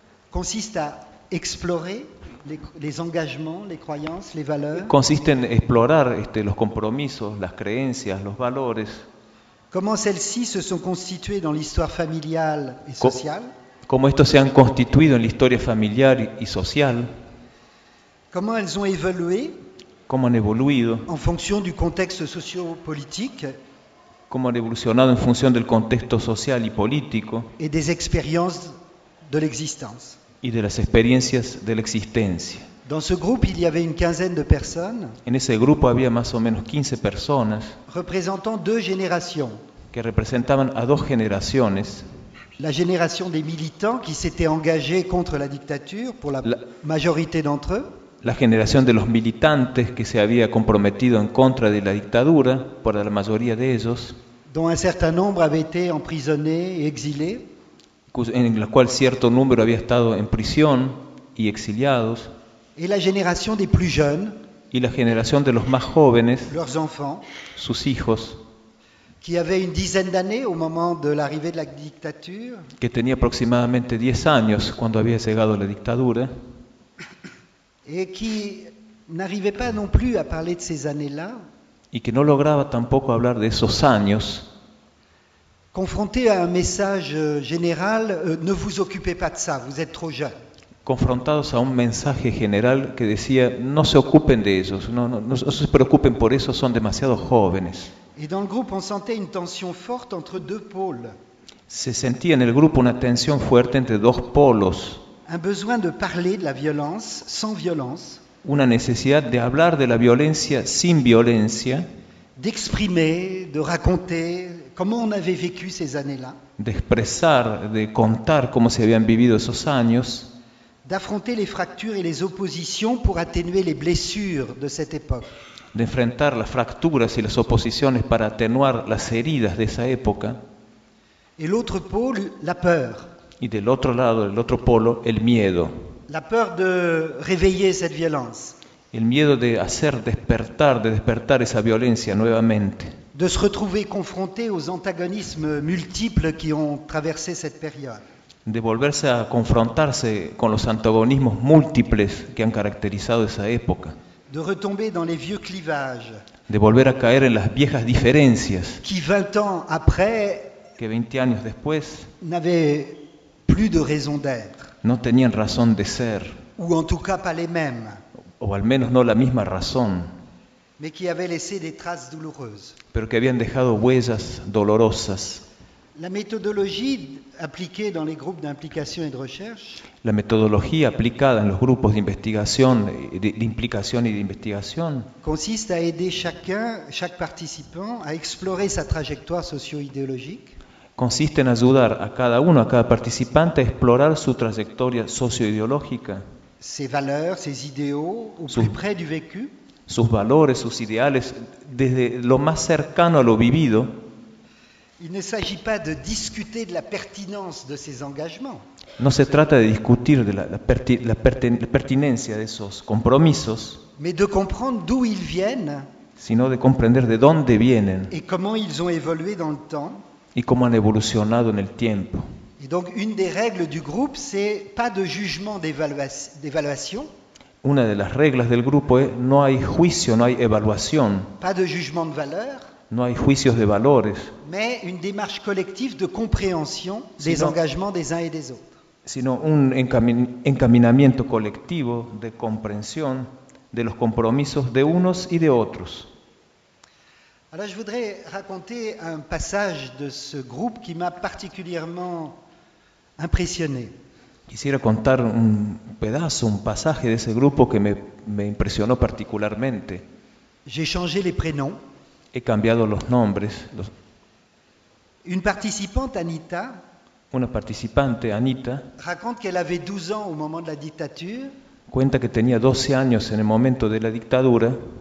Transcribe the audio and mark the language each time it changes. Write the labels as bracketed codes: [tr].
[fr] Consiste à explorer les engagements, les croyances, les valeurs. [es] Consiste en explorar los compromisos, las creencias, los valores. [fr] Comment celles-ci se sont constituées dans l'histoire familiale et sociale? [es] Cómo estos se han constituido en la historia familiar y social. [fr] Comment elles ont évolué? [es] Cómo han evoluido. [fr] En fonction du contexte sociopolitique. [es] Cómo han evolucionado en función del contexto social y político. [fr] Et des expériences de l'existence. [es] Y de las experiencias de la existencia. [fr] Dans ce groupe, il y avait une quinzaine de personnes. [es] En ese grupo había más o menos 15 personas. [fr] Representant deux générations. [es] Que representaban a dos generaciones. [fr] La génération des militants qui s'étaient engagés contre la dictature pour la majorité d'entre eux. [es] La generación de los militantes que se había comprometido en contra de la dictadura por la mayoría de ellos. [fr] Dont un certain nombre avait été emprisonné et exilé. [es] En la cual cierto número había estado en prisión y exiliados. [fr] Et la génération des plus jeunes. [es] Y la generación de los más jóvenes. [fr] Leurs enfants. [es] Sus hijos. [fr] Qui avait une dizaine d'années au moment de l'arrivée de la dictature. [es] Que tenía aproximadamente 10 años cuando había llegado la dictadura. [fr] Et qui n'arrivait pas non plus à parler de ces années-là. [es] Y que no lograba tampoco hablar de esos años. [fr] Confronté à un message général, ne vous occupez pas de ça, vous êtes trop jeune. [es] Confrontados a un mensaje general que decía, no se ocupen de ellos, no se preocupen por eso, son demasiado jóvenes. [fr] Et dans le groupe, on sentait une tension forte entre deux pôles. [es] Se sentía en el grupo una tensión fuerte entre dos polos. [fr] Un besoin de parler de la violence sans violence. [es] Una necesidad de hablar de la violencia sin violencia. [fr] D'exprimer, de raconter comment on avait vécu ces années-là. [es] De expresar, de contar cómo se habían vivido esos años. [fr] D'affronter les fractures et les oppositions pour atténuer les blessures de cette époque. [es] De enfrentar las fracturas y las oposiciones para atenuar las heridas de esa época. [fr] Et l'autre pôle, la peur. [es] Y del otro lado, el otro polo, el miedo. [fr] La peur de réveiller cette violence. [es] El miedo de hacer despertar, de despertar esa violencia nuevamente. [fr] De se retrouver confronté aux antagonismes multiples qui ont traversé cette période. [es] De volverse a confrontarse con los antagonismos múltiples que han caracterizado esa época. [fr] De retomber dans les vieux clivages. [es] De volver a caer en las viejas diferencias. [fr] Qui 20 ans après. [es] Que 20 años después. [fr] N'avaient plus de raison d'être. [es] No tenían razón de ser. [fr] Ou en tout cas pas les mêmes. [es] O al menos no la misma razón. [fr] Mais qui avaient laissé des traces douloureuses. [es] Pero que habían dejado huellas dolorosas. [fr] La méthodologie appliquée dans les groupes d'implication et de recherche. [es] La metodología aplicada en los grupos de investigación de implicación y de investigación. [fr] Consiste à aider chacun, chaque participant, à explorer sa trajectoire socio-idéologique. [es] Consiste en ayudar a cada uno, a cada participante, a explorar su trayectoria socio-ideológica. [fr] Ses valeurs, ses idéaux, au plus près du vécu. [es] Sus valores, sus ideales, desde lo más cercano a lo vivido. [fr] Il ne s'agit pas de discuter de la pertinence de ces engagements. [es] No se trata de discutir de la pertinencia de esos compromisos. [fr] Mais de comprendre d'où ils viennent. [es] Sino de comprender de dónde vienen. [fr] Et comment ils ont évolué dans le temps. [es] Y cómo han evolucionado en el tiempo. [fr] Et donc une des règles du groupe, c'est pas de jugement d'évaluation. [es] Una de las reglas del grupo es no hay juicio, no hay evaluación. [fr] Pas de jugement de valeur. [es] No hay juicios de valores. [fr] Mais une démarche collective de compréhension des engagements des uns et des autres. [es] Sino un encaminamiento colectivo de comprensión de los compromisos de unos y de otros. [fr] Alors je voudrais raconter un passage de ce groupe qui m'a particulièrement impressionné. [es] Quisiera contar un pedazo, un pasaje de ese grupo que me impresionó particularmente. [fr] J'ai changé les prénoms. [es] He cambiado los nombres. [fr] Une participante, Anita. [es] Una participante, Anita. [fr] Raconte qu'elle avait 12 ans au moment de la dictature. [es] Cuenta que tenía 12 años en el momento de la dictadura.